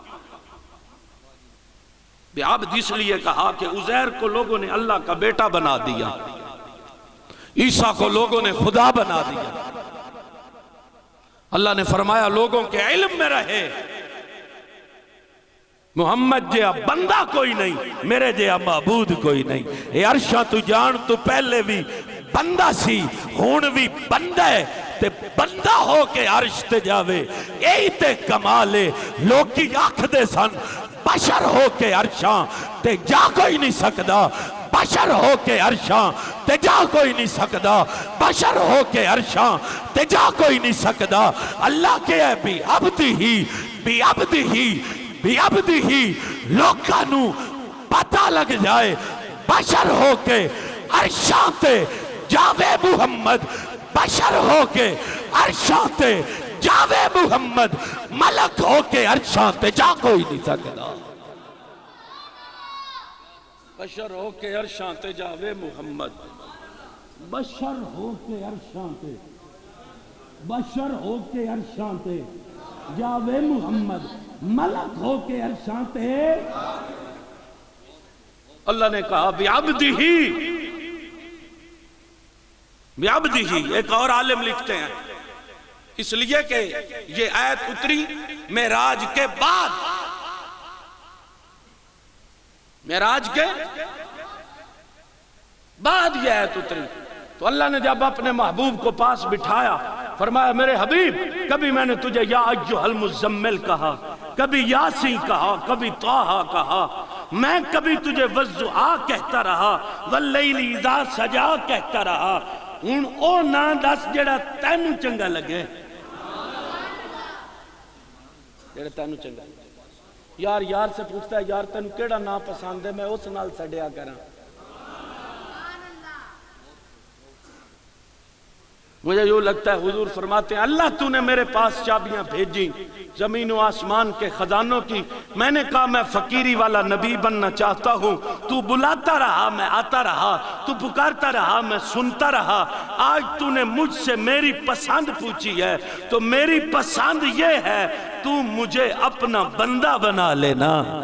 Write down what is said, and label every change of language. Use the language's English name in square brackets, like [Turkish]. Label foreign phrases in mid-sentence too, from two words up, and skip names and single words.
[Urdu] بعبد اس لیے کہا کہ عزیر کو لوگوں نے اللہ کا بیٹا بنا دیا، عیسیٰ کو لوگوں نے خدا بنا دیا، اللہ نے فرمایا لوگوں کے علم میں رہے [Punjabi] محمد جیا بندہ کوئی نہیں، میرے جیا معبود کوئی نہیں، اے عرشاں تو جان تو پہلے بھی بندہ سی، ہون بھی بندہ ہے، تے بندہ ہو کے عرش تے جاوے، اے تے کمالے، لوگ کی آنکھ دے سن، بشر ہو کے عرشاں تے جا کوئی نہیں سکدا، بشر ہو کے عرشاں تے جا کوئی نہیں سکدا، بشر ہو کے عرشاں تے جا کوئی نہیں سکدا، اللہ کے ہے بھی عبد ہی لوگانو پتہ لگ جائے، بشر ہو کے عرشاں تے جاوے محمد، بشر ہو کے عرشاں تے جاوے محمد، ملک ہو کے عرشاں تے جا کوئی نہیں سکدا، بشر ہو کے عرشاں تے جاوے محمد، بشر ہو کے عرشاں تے، بشر ہو کے عرشاں تے جاوے محمد، ملک ہو کے عرشاں تے، [Urdu] اللہ نے کہا بعبدہ، ایک اور عالم لکھتے ہیں اس لیے کہ یہ آیت اتری معراج کے بعد، معراج کے بعد یہ آیت اتری، تو اللہ نے جب اپنے محبوب کو پاس بٹھایا فرمایا میرے حبیب کبھی میں نے تجھے [Arabic] یا ایھا المزمل [Urdu] کہا، کبھی یاسین کہا، کبھی طٰہٰ کہا، میں کبھی تجھے والضحیٰ کہتا رہا، [Arabic] واللیل اذا سجا [Urdu] کہتا رہا، [Punjabi] ہن او نا دس جڑا تینوں چنگا لگے، جڑا تینوں چنگا لگے، یار [Urdu] سے پوچھتا ہے [Punjabi] یار تینوں کیڑا نا پسند ہے، میں اس نال سڑیا کراں، [Urdu] مجھے یوں لگتا ہے حضور فرماتے ہیں اللہ تو نے میرے پاس چابیاں بھیجی زمین و آسمان کے خزانوں کی، میں نے کہا میں فقیری والا نبی بننا چاہتا ہوں، تو بلاتا رہا میں آتا رہا، تو پکارتا رہا میں سنتا رہا، آج تو نے مجھ سے میری پسند پوچھی ہے تو میری پسند یہ ہے تو مجھے اپنا بندہ بنا لینا،